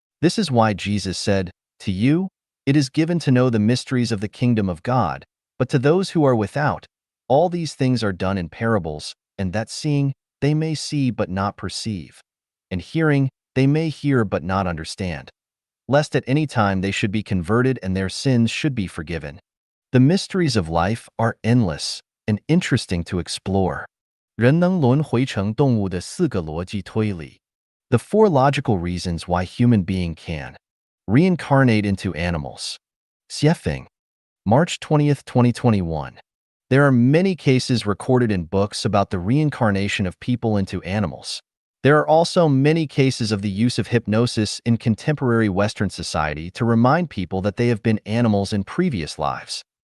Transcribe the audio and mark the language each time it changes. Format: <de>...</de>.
<en>This is why Jesus said, "To you, it is given to know the mysteries of the kingdom of God, but to those who are without, all these things are done in parables, and that seeing, they may see but not perceive, and hearing, they may hear but not understand, lest at any time they should be converted and their sins should be forgiven." The mysteries of life are endless and interesting to explore.</en> <zh>人能轮回成动物的4个逻辑推理.</zh> <en>The 4 logical reasons why human being can reincarnate into animals. Xiefeng, March 20th, 2021. There are many cases recorded in books about the reincarnation of people into animals. There are also many cases of the use of hypnosis in contemporary Western society to remind people that they have been animals in previous lives.</en>